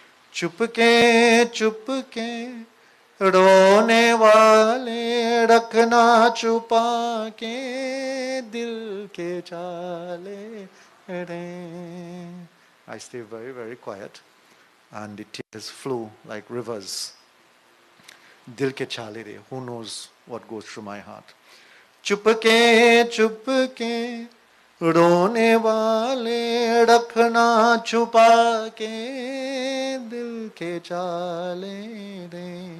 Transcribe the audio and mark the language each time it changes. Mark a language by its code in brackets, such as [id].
[hi] चुपके चुपके रोने वाले रखना छुपा के दिल के चाले रे. [en] I stay very, very quiet and the tears flow like rivers. [hi] Dil ke chale re, [en] who knows what goes through my heart. [hi] Chupke Chupke रोने वाले रखना छुपा के दिल के चाले रे.